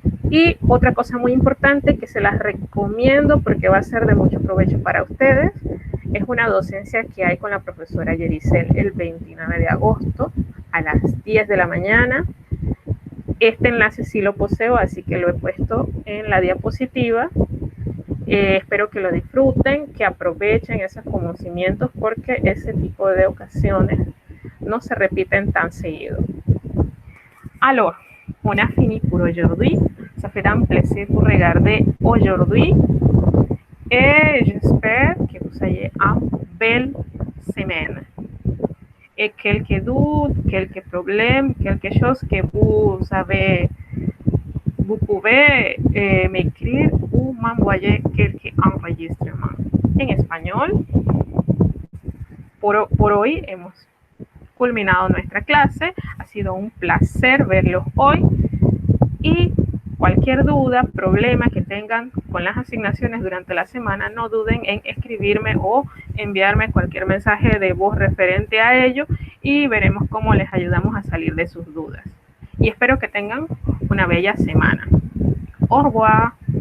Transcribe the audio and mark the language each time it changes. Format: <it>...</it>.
<es>Y otra cosa muy importante que se las recomiendo porque va a ser de mucho provecho para ustedes, es una docencia que hay con la profesora Yericel el 29 de agosto a las 10 de la mañana. Este enlace sí lo poseo, así que lo he puesto en la diapositiva. Espero que lo disfruten, que aprovechen esos conocimientos porque ese tipo de ocasiones no se repiten tan seguido.</es> <fr>Alors, on a fini pour aujourd'hui. Ça fait un plaisir pour regarder aujourd'hui. Et j'espère que vous ayez une belle semaine. Et quelques doutes, quelques problèmes, quelque chose que vous avez, vous pouvez m'écrire ou m'envoyer quelques enregistrements</fr> <es>en español. Por hoy hemos culminado nuestra clase. Ha sido un placer verlos hoy y cualquier duda, problema que tengan con las asignaciones durante la semana, no duden en escribirme o enviarme cualquier mensaje de voz referente a ello y veremos cómo les ayudamos a salir de sus dudas. Y espero que tengan una bella semana.</es> <fr>Au revoir.</fr>